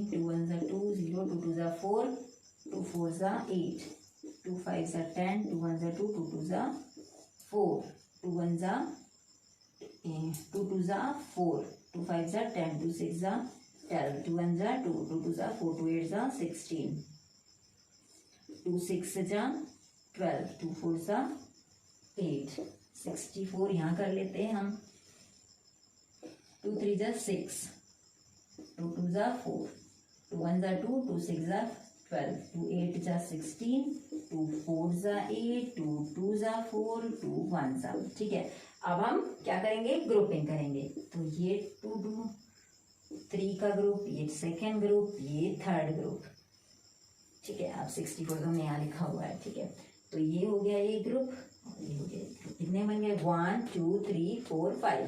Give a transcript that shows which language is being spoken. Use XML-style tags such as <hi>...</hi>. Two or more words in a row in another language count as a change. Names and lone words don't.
<en>2 1s are 2, 0 2 2s are 4, 2 4s are 8, 2 5s are 10, 2 1s are 2, 2 2s are 4, 2 1s are 2 2s are 4, 2 5s are 10, 2 6s are 12, 2 1s are 2, 2 2s are 4, 2 8s are 16, 2 6s are 12, 2 4s are 8, 64</en> <hi>यहाँ कर लेते हैं हम,</hi> <en>2 3s are 6, 2 2s are 4, 2 1s are 2, 2 6s are 12, 2 8s are 16, 2 4s are 8, 2 2s are 4, 2 1s are,</en> <hi>ठीक है। अब हम क्या करेंगे, ग्रुपिंग करेंगे। तो ये 2 2 3 का ग्रुप, ये</hi> <en>second group,</en> <hi>ये</hi> <en>third group,</en> <hi>ठीक है। अब 64 हमने यहाँ लिखा हुआ है, ठीक है। तो ये हो गया ये ग्रुप कितने बन गए 1 2 3 4 5।</hi>